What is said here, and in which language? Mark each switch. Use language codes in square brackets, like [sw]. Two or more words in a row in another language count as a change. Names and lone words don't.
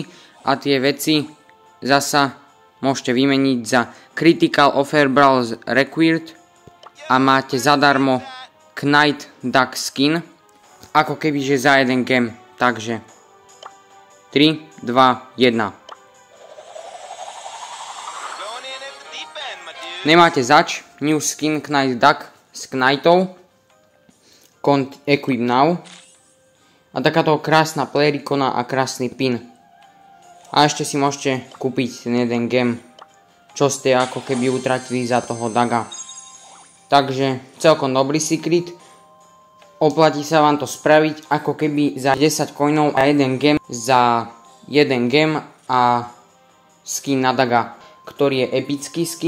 [sk] A tie veci zasa môžete vymeniť za [en] Critical Offer Brawl Required. [sk] A máte zadarmo Knight Duck Skin. Ako keby, že za jeden game. Takže 3, 2, 1. Nemáte zač. [en] New skin Knight Duck s Knightov. Equip now. [sk] A takáto krásna player ikona a krásny pin. A ešte si môžete kúpiť ten jeden game, čo ste ako keby utratili za toho Daga. Takže celkom dobrý secret. Oplatí sa vám to spraviť ako keby za 10 coinov a jeden game za jeden game a skin na Daga, ktorý je epický skin.